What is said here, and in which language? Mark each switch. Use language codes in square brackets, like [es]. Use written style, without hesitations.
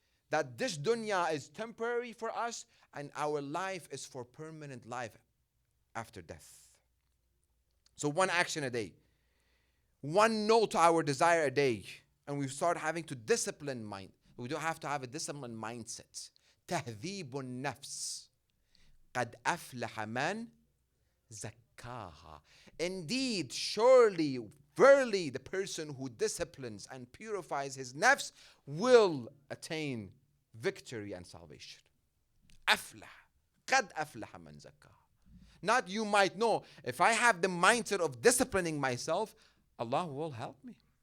[en] That this dunya is temporary for us, and our life is for permanent life after death. So one action a day, one no to our desire a day, and we start having to discipline mind. We do have to have a disciplined mindset. [ar] تهذيب النفس قد أفلح من زكاها. [en] Indeed, surely, verily, the person who disciplines and purifies his nafs will attain victory and salvation. [ar] أفلح قد أفلح من زكاها. [en] Not you might know. If I have the mindset of disciplining myself, Allah will help me.